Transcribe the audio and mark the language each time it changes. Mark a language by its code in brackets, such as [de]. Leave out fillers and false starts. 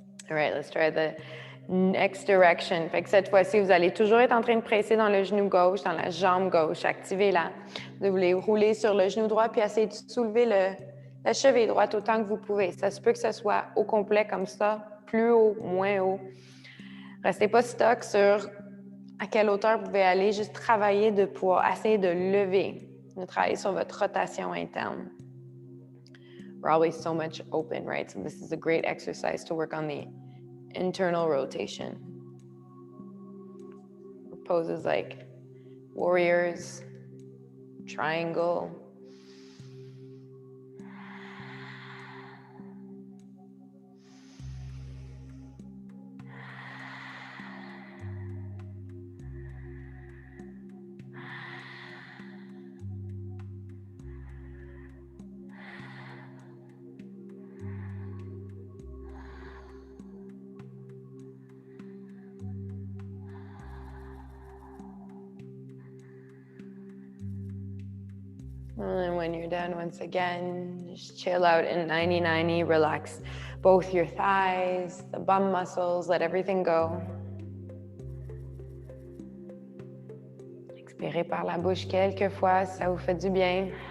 [en] All right, let's try the next direction. [fr] Fait que cette fois-ci, vous allez toujours être en train de presser dans le genou gauche, dans la jambe gauche. Activez-la. Vous voulez rouler sur le genou droit puis essayer de soulever la cheville droite autant que vous pouvez. Ça se peut que ce soit au complet comme ça, plus haut, moins haut. Restez pas stock sur à quelle hauteur vous pouvez aller. Juste travailler de pouvoir essayer de lever, de travailler sur votre rotation interne. [en] We're always so much open, right? So this is a great exercise to work on the internal rotation. Poses like warriors, triangle. And then when you're done, once again, just chill out in 90-90, relax both your thighs, the bum muscles, let everything go. [fr] Expirez par la bouche quelques fois si ça vous fait du bien.